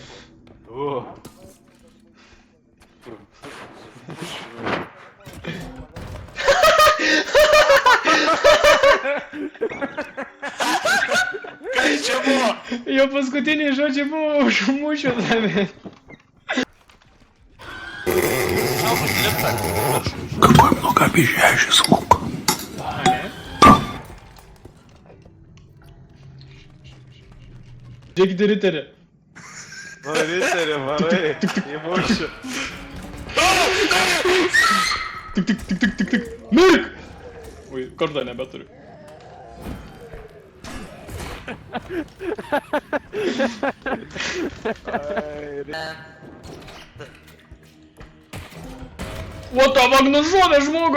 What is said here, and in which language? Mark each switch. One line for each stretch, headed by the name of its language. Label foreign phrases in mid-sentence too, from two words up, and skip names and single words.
Lithuanian: Kas čia buvo? Jo paskutiniai žodžiai buvo užmušę tave.
Russian: Какой многообещающий звук.
Lithuanian: Žiūrėkite, riterį. Varai, varai. Įmušiu. Tik. Mirk! Oi, kordą nebeturiu. O tavo nužudė žmogų!